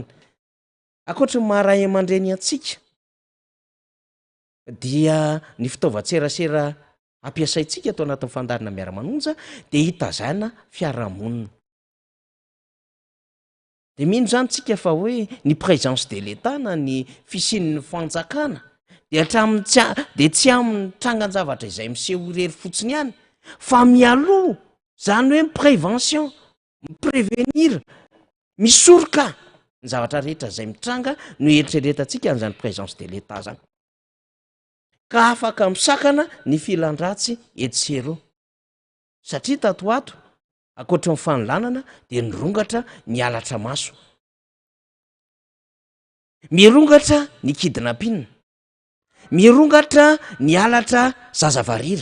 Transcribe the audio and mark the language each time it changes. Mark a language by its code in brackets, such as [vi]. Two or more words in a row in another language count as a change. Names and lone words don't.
[mg] Ankoatra ny maharay aman-dreny antsika dia ny fitaovan-tserasera ampiasaintsika atao anatin'ny fandaharana miara-manonja de hitazana fiarahamonina. De mino zany tsika fa hoe ny [fr] présence de l'État [mg] na ny fisian'ny fanjakana de de tsy amin'ny trangan-javatra izay miseho irery fotsiny ihany, fa mialoha, zany hoe prévention, miprevenir, misoroka ny zavatra rehetra izay mitranga no eritreretantsika an'izany [fr] présence de l'État [mg] zany. Ka afaka misakana ny filan-dratsy etsero satria tato ato ankoatra ny fanolanana de nirongatra ny halatra maso, mirongatra ny kidnapina, mirongatra ny halatra zazavarira.